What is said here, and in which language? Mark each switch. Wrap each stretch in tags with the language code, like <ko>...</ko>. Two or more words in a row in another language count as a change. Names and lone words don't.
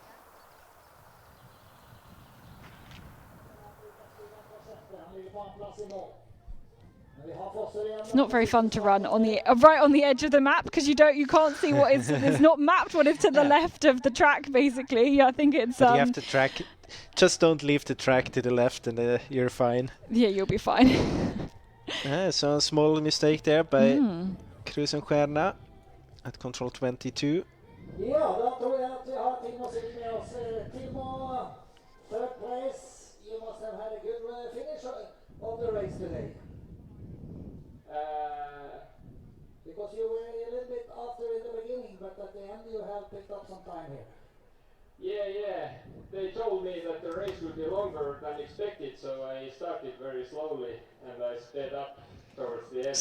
<en>It's not very fun to run on the right on the edge of the map because you can't see what is. It's not mapped what is to the left of the track. Basically, I think it's. But you have to track. Just don't leave the track to the left, and you're fine. Yeah, you'll be fine. So a small mistake there by Krusenstjerna at control 22.</en> <no>Ja, da tror jeg at vi har Timo sitter med oss.</no> <en>Timo, third place. You must have had a good finish of the race today. Because you were a little bit after in the beginning, but at the end you have picked up some time here. Yeah. They told me that the race would be longer than expected, so I started very slowly and I sped up towards the end.</en>